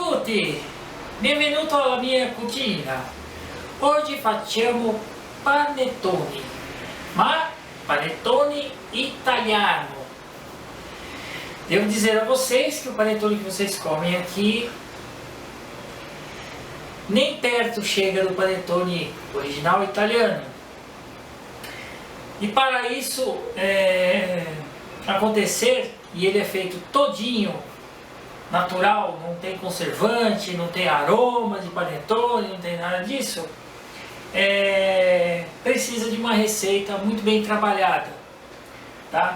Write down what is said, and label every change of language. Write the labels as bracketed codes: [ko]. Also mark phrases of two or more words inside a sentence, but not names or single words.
[it] tutti, benvenuto alla mia cucina. Oggi facciamo panettoni, ma panettone italiano. [pt] Devo dizer a vocês que o panetone que vocês comem aqui nem perto chega do panetone original italiano. E para isso acontecer, e ele é feito todinho natural, não tem conservante, não tem aroma de panetone, não tem nada disso, precisa de uma receita muito bem trabalhada, tá?